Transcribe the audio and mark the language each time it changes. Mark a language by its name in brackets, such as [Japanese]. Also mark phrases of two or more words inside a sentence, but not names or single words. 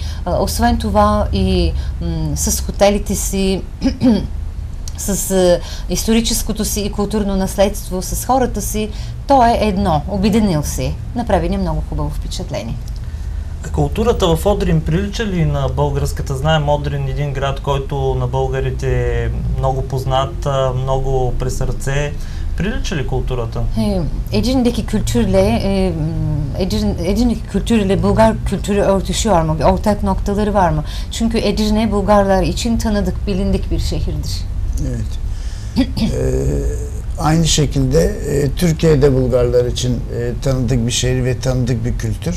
[Bulgarian] Освен това и с хотелите си, с историческото си и културно наследство, с хората си, то е едно. Обединил се. Направи ни много хубаво впечатление. Културата в Одрин прилича ли на българската? Знаем, Одрин е един град, който на българите е много познат, много при сърце. Прилича ли културата? [Turkish] Edirne'deki kültürle Bulgar kültürü örtüşüyor mu? Ortak noktaları var mı? Çünkü Edirne Bulgarlar için tanıdık, bilindik bir şehirdir. Evet. Aynı şekilde Türkiye'de Bulgarlar için tanıdık bir şehir ve tanıdık bir kültür.